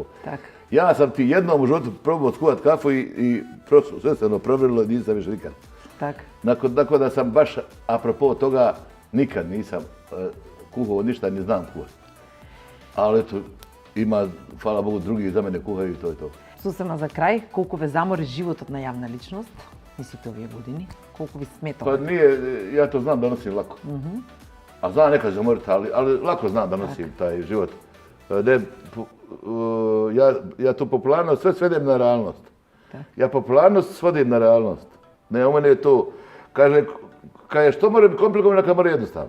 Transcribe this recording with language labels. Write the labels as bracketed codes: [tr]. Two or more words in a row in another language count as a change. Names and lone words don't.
[bs] Ja sam ti jednom u životu probao skuvat kafu i sve se provjerilo i nisam više nikad. Tako da sam baš, apropo toga, nikad nisam kuhao ništa, ni znam kuhati. Ali eto, ima, hvala Bogu, drugi za mene kuhaju i to je to. [mk] Susrema за крај, колку ве замори животот на јавна личност, мислите овие години? Колку ви сметало? [bs] Pa nije, ja to znam da nosim lako. A znam nekad zamoriti, ali lako znam da nosim taj život. Ja tu popularnost sve svedem na realnost. Ja popularnost svodim na realnost. Ne, u mene je to, kaže što mora biti komplikovano, neka mora jednostavno.